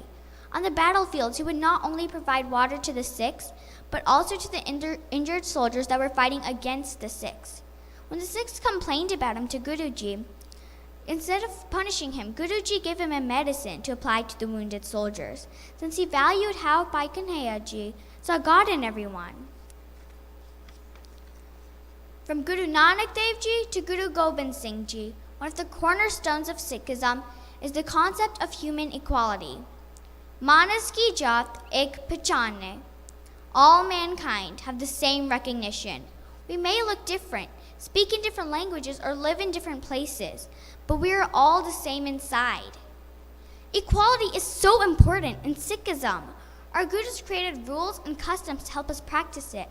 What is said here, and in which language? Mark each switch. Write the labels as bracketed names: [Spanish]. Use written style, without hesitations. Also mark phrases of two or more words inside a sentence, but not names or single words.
[English] On the battlefields, he would not only provide water to the Sikhs, but also to the injured soldiers that were fighting against the Sikhs. When the Sikhs complained about him to Guruji, instead of punishing him, Guruji gave him a medicine to apply to the wounded soldiers, since he valued how Bhai Kanhaiya Ji saw God in everyone. From Guru Nanak Dev Ji to Guru Gobind Singh Ji, one of the cornerstones of Sikhism is the concept of human equality. [Punjabi] ਮਾਨਸ ਕੀ ਜਾਤ ਏਕ ਪਹਿਚਾਨ ਹੈ. [English] all mankind have the same recognition. We may look different, speak in different languages, or live in different places, but we are all the same inside. Equality is so important in Sikhism. Our Gurus created rules and customs to help us practice it.